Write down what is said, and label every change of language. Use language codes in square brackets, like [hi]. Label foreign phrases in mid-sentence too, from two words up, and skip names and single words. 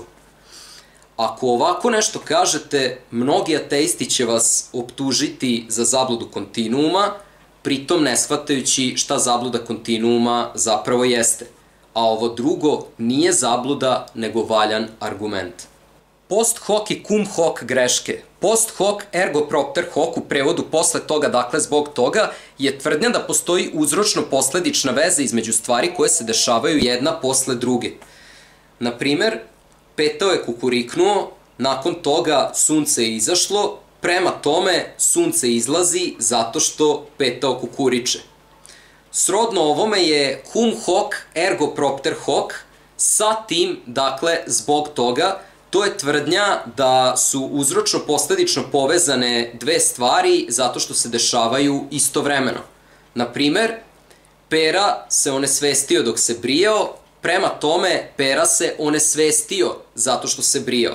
[sr] Ako ovako nešto kažete, mnogi ateisti će vas optužiti za zabludu kontinuuma, pritom ne shvatajući šta zabluda kontinuuma zapravo jeste. A ovo drugo nije zabluda, nego valjan argument. [la] Post hoc [sr] i [la] cum hoc [sr] greške. [la] Post hoc ergo propter hoc [sr] u prevodu posle toga, dakle zbog toga, je tvrdnja da postoji uzročno-posledična veza između stvari koje se dešavaju jedna posle druge. Naprimer, petao je kukuriknuo, nakon toga sunce je izašlo, prema tome sunce izlazi zato što petao kukuriče. Srodno ovome je [la] cum hoc ergo propter hoc, [sr] sa tim, dakle, zbog toga, to je tvrdnja da su uzročno-posledično povezane dve stvari zato što se dešavaju istovremeno. Naprimer, Pera se onesvestio dok se brijao, prema tome Pera se onesvestio zato što se brijao.